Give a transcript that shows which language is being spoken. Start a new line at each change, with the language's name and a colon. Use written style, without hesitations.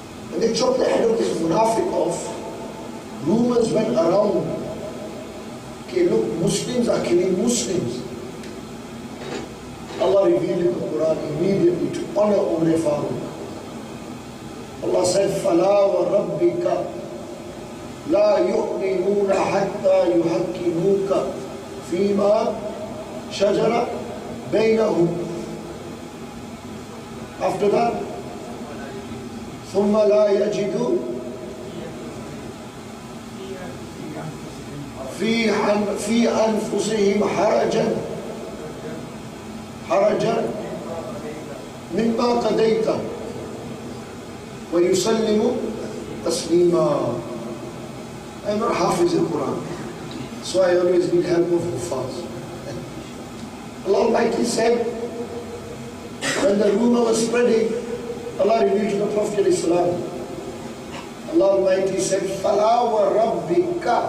English: When they chopped the head of this munafiq off, rumors went around, okay, look, Muslims are killing Muslims. Allah revealed in the Quran immediately to honor Umar Farooq. Allah said,
Arabic: فَلَا وَرَبِّكَ لَا يُؤْمِنُونَ حَتَّى يُحَكِّمُوكَ فِي مَا شَجَرَ بَيْنَهُمْ.
English: After that,
Arabic: ثُمَّ لَا يَجِدُوا في أنفسهم حرجا مما قضيت ويسلموا تسليما.
English: I'm not Hafiz al-Quran, so I always need help of Hufaz. Allah Almighty said, when the rumor was spreading, Allah revealed to the Prophet ﷺ. Allah Almighty said,
Arabic: فَلَا وَرَبِّكَ.